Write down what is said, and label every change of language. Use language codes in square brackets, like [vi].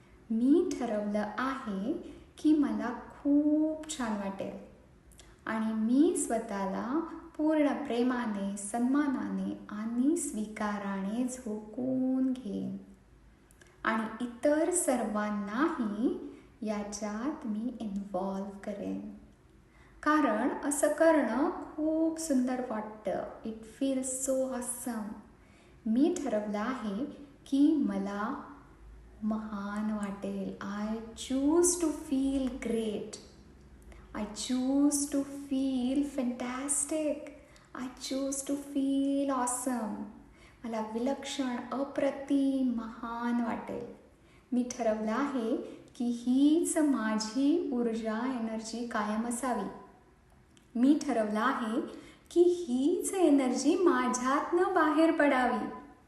[mr] मी ठरवलं आहे की मला खूप छान वाटेल आणि मी स्वतःला पूर्ण प्रेमाने, सन्मानाने आणि स्वीकाराने झोकून घेईन आणि इतर सर्वांनाही याच्यात मी इन्व्हॉल्व करेन. कारण असं करणं खूप सुंदर वाटतं. [en] It feels so awesome. [mr] मी ठरवलं आहे की मला महान वाटेल. [en] I choose to feel great. I choose to feel fantastic. I choose to feel awesome. [mr] मला विलक्षण, अप्रतिम, महान वाटेल. मी ठरवलं आहे की हीच माझी ऊर्जा, एनर्जी कायम असावी. मी ठरवलं आहे की हीच एनर्जी माझ्यातनं बाहेर पडावी.